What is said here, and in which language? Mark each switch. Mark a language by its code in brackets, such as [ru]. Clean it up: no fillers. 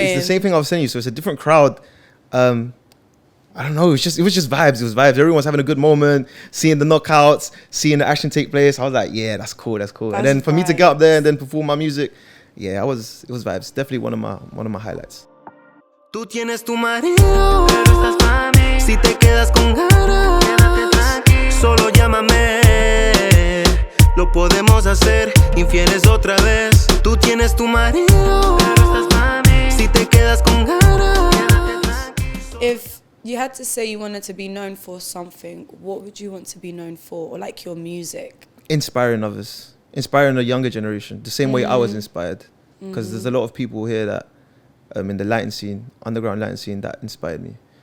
[en] it's the same thing I was saying you. So it's a different crowd. I don't know. It was just vibes. It was vibes. Everyone was having a good moment, seeing the knockouts, seeing the action take place. I was like, yeah, that's cool. And then for me to get up there and then perform my music, it was vibes. Definitely one of my highlights. [es] Tú tienes tu marido, pero estás pa' mí. Si te quedas con ganas, quédate tranquilo. Solo llámame, lo podemos hacer infieles otra vez. Tú tienes tu marido, pero estás pa' mí. Si te quedas con ganas, quédate tranquilo. [en] If you had to say you wanted to be known for something, what would you want to be known for? Or like your music? Inspiring others, inspiring the younger generation, the same way I was inspired. Because there's a lot of people here that, in the Latin scene, underground Latin scene, that inspired me.